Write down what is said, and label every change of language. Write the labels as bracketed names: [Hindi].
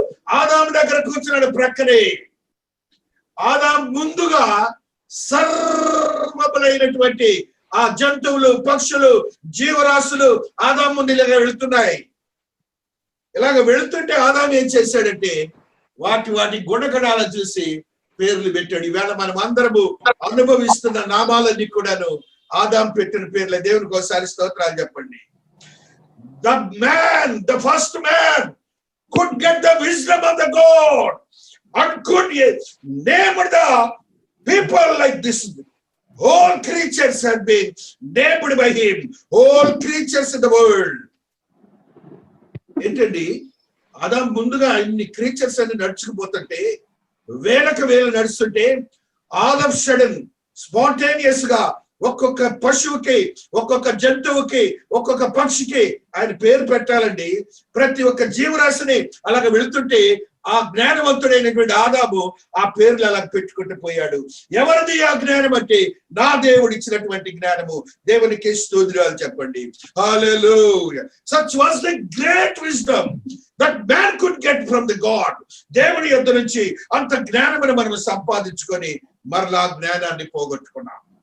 [Telugu] ఆదాము దగ్గర కూర్చున్నాడు ప్రక్కనే. ఆదాము ముందుగా సర్వములైనటువంటి ఆ జంతువులు, పక్షులు, జీవరాశులు ఆదాము ముందు ఇలాగ వెళుతున్నాయి. ఇలాగ వెళుతుంటే ఆదాము ఏం చేశాడంటే వాటి గుణగణాలను చూసి పేర్లు పెట్టాడు. ఈవేళ మనం అందరము అనుభవిస్తున్న నామాలన్నీ కూడాను ఆదాము పెట్టిన పేర్లే. దేవునికి ఒకసారి స్తోత్రాలు చెప్పండి. [English] The first man could get the wisdom of the God and could name the people like this. All creatures have been named by him. All creatures in the world. [Telugu] ఏంటండి ఆదాము ముందుగా ఇన్ని క్రీచర్స్ అన్ని నడుచుకుపోతుంటే వేలకు వేలు నడుస్తుంటే [English] all of sudden [Telugu] స్పాంటేనియస్ గా ఒక్కొక్క పశువుకి, ఒక్కొక్క జంతువుకి, ఒక్కొక్క పక్షికి ఆయన పేరు పెట్టాలండి. ప్రతి ఒక్క జీవరాశిని అలాగ వెళుతుంటే ఆ జ్ఞానవంతుడైనటువంటి ఆదాము ఆ పేర్లు అలా పెట్టుకుంటూ పోయాడు. ఎవరిది ఆ జ్ఞానం అంటే నా దేవుడు ఇచ్చినటువంటి జ్ఞానము. దేవునికి స్తోత్రాలు చెప్పండి. హల్లెలూయా. [English] Such was the great wisdom that man could get from the God. [Telugu] దేవుని యొద్ద నుంచి అంత జ్ఞానమును మనం సంపాదించుకొని మరలా జ్ఞానాన్ని పోగొట్టుకున్నాం.